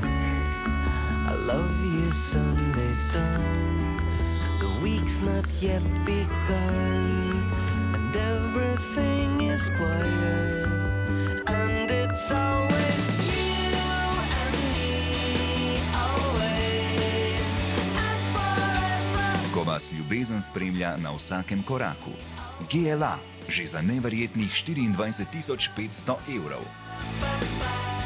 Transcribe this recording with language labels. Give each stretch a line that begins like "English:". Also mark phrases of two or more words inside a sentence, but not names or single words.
English: I love you, Sunday sun. The week's not yet begun, and everything is quiet, and it's always you and me, always.
Slovenian: Ko vas ljubezen spremlja na vsakem koraku. GLA, že za neverjetnih 24 500 evrov.